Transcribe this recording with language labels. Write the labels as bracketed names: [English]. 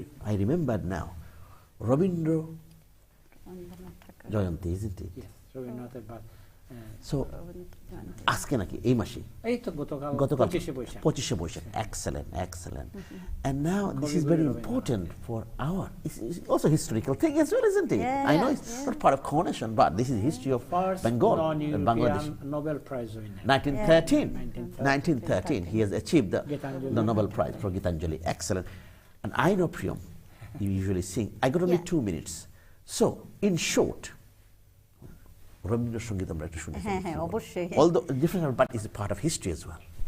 [English] I remembered now, Rabindra Jayanti, isn't it? [Bangla] Yes, রবীন্দ্রনাথের So আজকে নাকি এই মাসে, এই তো গতকাল 25শে Boishakh. Excellent. [English] And now this is very important for it's also historical thing as well, isn't it? I know it's not part of coronation, but this is history of Bengal and Bangladesh. Nobel Prize winner. 1913 he has achieved the Nobel Prize for Gitanjali. Excellent. And I know, Priyam, you usually sing. I got only 2 minutes. So in short, [Bangla] Rabindrasangeet আমরা একটু শুনি। হ্যাঁ, অবশ্যই। [English] Although different, but it's a part of history as well.